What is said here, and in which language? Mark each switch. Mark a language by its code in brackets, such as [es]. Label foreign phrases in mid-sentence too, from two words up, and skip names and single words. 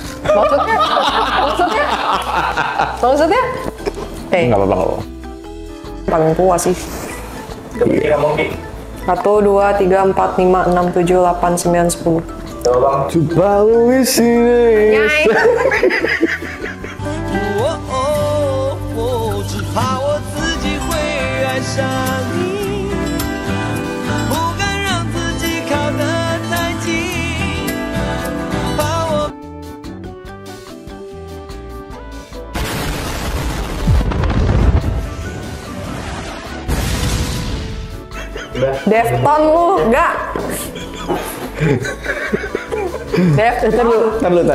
[id] Maksudnya? Nggak apa-apa. Paling tua sih. 1, 2, 3, 4, 5, 6, 7, 8, 9, 10. Coba lu sini. Nyai. [zh] 只怕我自己会爱上你，不敢让自己靠得太近，怕我。 [id] Defton lu, enggak. Ntar lu.